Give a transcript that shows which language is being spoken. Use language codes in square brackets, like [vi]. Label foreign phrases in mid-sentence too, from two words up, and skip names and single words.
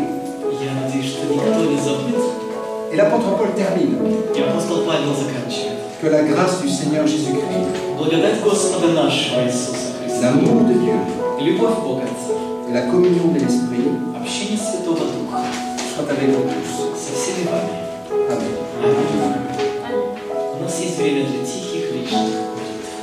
[ru] Я надеюсь, что никто не забыт. [fr] Et l'apôtre Paul termine. [ru] И апостол Павел заканчивает. [fr] Que la grâce du Seigneur Jésus-Christ, [ru] Благодать Господа нашего Иисуса Христа, [fr] l'amour de Dieu [ru] любовь Бога Отца, [fr] et la communion de l'Esprit [ru] общение Святого Духа [fr] soient avec vous tous. [ru] со всеми вами. [fr] Amen. [ru] Аминь. У нас есть время для тихих личных молитв.